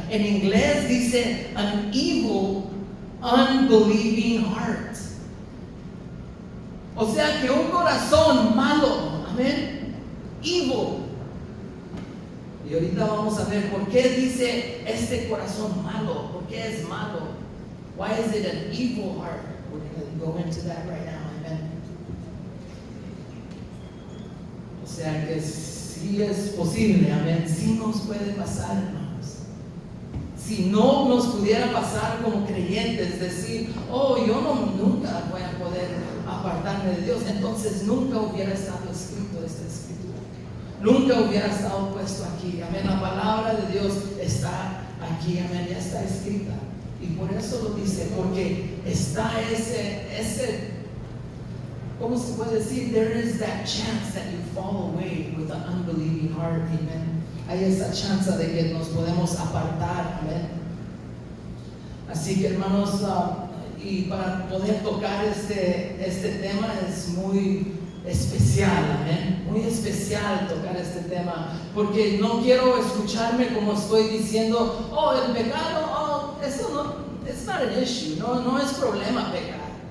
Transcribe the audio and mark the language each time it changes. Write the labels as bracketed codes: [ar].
[es] En inglés dice, [en] an evil, unbelieving heart. [es] O sea que un corazón malo, amén, evil. Y ahorita vamos a ver por qué dice este corazón malo, por qué es malo. [en] Why is it an evil heart? We're going to go into that right now, amen. [es] O sea que sí es posible, amén, sí nos puede pasar, hermanos. Si no nos pudiera pasar como creyentes, decir, oh, yo nunca voy a poder apartarme de Dios, entonces nunca hubiera estado escrito esta escritura. Nunca hubiera estado puesto aquí, amén. La palabra de Dios está aquí, amén, ya está escrita. Y por eso lo dice, porque está ese, ¿cómo se puede decir? [en] There is that chance that you fall away with an unbelieving heart, amen. [es] Hay esa chance de que nos podemos apartar, amén. Así que, hermanos, y para poder tocar este tema es muy especial, amén. Muy especial tocar este tema, porque no quiero escucharme como estoy diciendo, oh, el pecado, oh, eso no, [en] it's not an issue, [es] no es problema pecar.